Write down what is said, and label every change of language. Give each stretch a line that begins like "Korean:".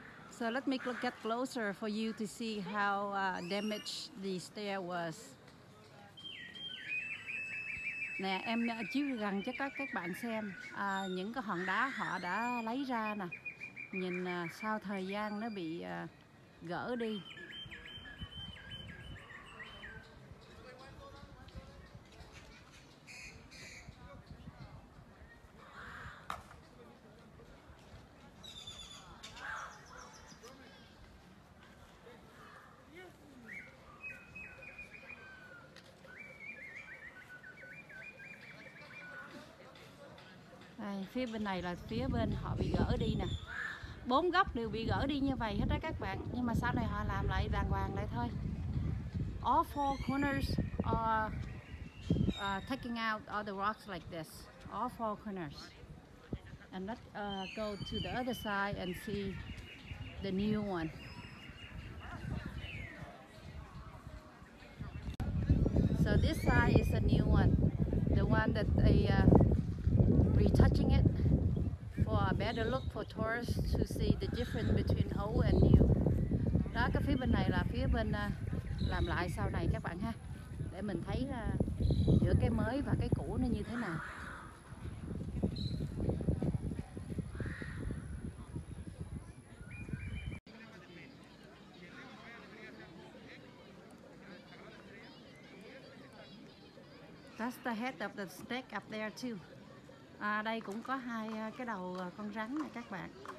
English: So let me get closer for you to see how damaged the stair was.
Vietnamese: Nè, em chiếu gần cho các bạn xem những cái hòn đá họ đã lấy ra nè. Nhìn sau thời gian nó bị gỡ đi. Đây, phía bên này là phía bên họ bị gỡ đi nè. 4 góc đều bị gỡ đi như vậy hết đó các bạn. Nhưng mà sau này họ làm lại đàng hoàng lại thôi.
English: All four corners are taking out all the rocks like this. All four corners. And let's go to the other side and see the new one. So this side is a new one. The one that they retouching it for a better look for tourists to see the difference between old and new.
Vietnamese: Đó, cái phía bên này là phía bên làm lại sau này các bạn ha, để mình thấy giữa cái mới và cái cũ nó như thế nào.
English: That's the head of the snake up there too.
Vietnamese: Đây cũng có hai cái đầu con rắn này các bạn.